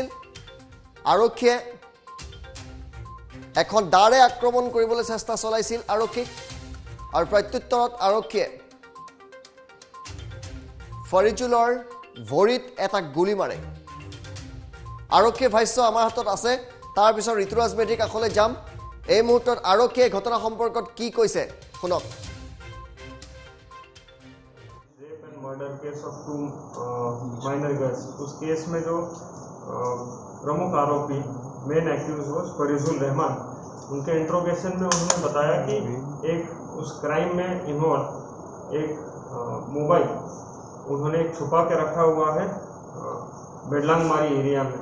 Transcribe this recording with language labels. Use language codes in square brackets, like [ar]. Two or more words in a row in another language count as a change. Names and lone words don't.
[as] আৰক্ষীয়ে এখন দাৰে আক্ৰমণ কৰিবলৈ চেষ্টা চলাইছিল আৰক্ষীক আৰু প্ৰত্যুত্তৰত আৰক্ষীয়ে ফৰিজুলৰ ভৰিত এটা গুলি মাৰে। আৰক্ষীৰ ভাষ্য আমাৰ হাতত আছে। তাৰপিছত ঋতুৰাজ মেধিৰ কাষলৈ যাম। এই মুহূৰ্তত আৰক্ষীয়ে ঘটনা সম্পৰ্কত কি কৈছে শুনক। [en] murder case of 2 minor girls, [hi] उस केस में जो प्रमुख आरोपी [en] main accused was Farijul Rahman. [hi] उनके इंट्रोगेशन में उन्होंने बताया कि एक उस क्राइम में इन्वॉल्व एक मोबाइल उन्होंने छुपा के रखा हुआ है बेडलांगमारी एरिया में।